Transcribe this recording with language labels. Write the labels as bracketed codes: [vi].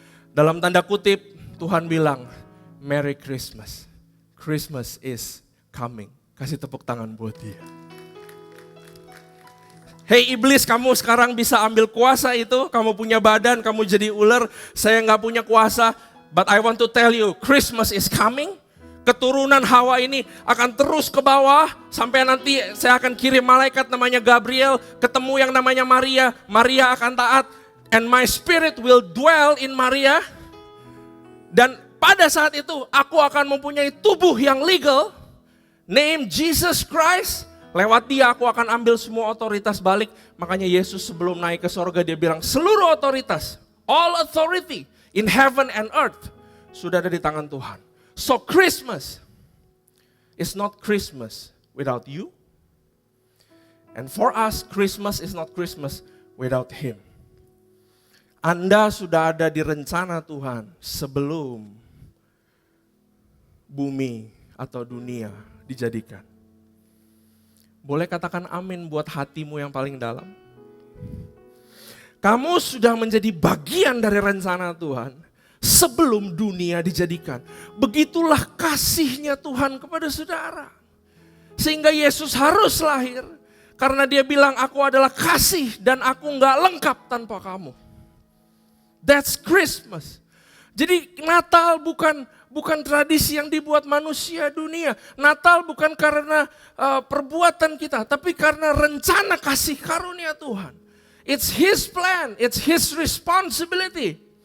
[id] Dalam tanda kutip, Tuhan bilang, Merry Christmas. [en] Christmas is coming. [id] Kasih tepuk tangan buat dia. Hei iblis, kamu sekarang bisa ambil kuasa itu, kamu punya badan, kamu jadi ular, saya gak punya kuasa. [en] But I want to tell you, Christmas is coming. [id] Keturunan Hawa ini akan terus ke bawah, sampai nanti saya akan kirim malaikat namanya Gabriel, ketemu yang namanya Maria. Maria akan taat, [en] and my spirit will dwell in Maria. [id] Dan pada saat itu aku akan mempunyai tubuh yang legal, name Jesus Christ. Lewat dia aku akan ambil semua otoritas balik. Makanya Yesus sebelum naik ke sorga dia bilang seluruh otoritas, [en] all authority in heaven and earth [id] sudah ada di tangan Tuhan. [en] So Christmas is not Christmas without you. And for us Christmas is not Christmas without Him. [id] Anda sudah ada di rencana Tuhan sebelum bumi atau dunia dijadikan. Boleh katakan amin buat hatimu yang paling dalam. Kamu sudah menjadi bagian dari rencana Tuhan sebelum dunia dijadikan. Begitulah kasihnya Tuhan kepada saudara. Sehingga Yesus harus lahir. Karena dia bilang aku adalah kasih dan aku gak lengkap tanpa kamu. [en] That's Christmas. [id] Jadi Natal bukan tradisi yang dibuat manusia dunia. Natal bukan karena perbuatan kita, tapi karena rencana kasih karunia Tuhan. [en] It's His plan, it's His responsibility.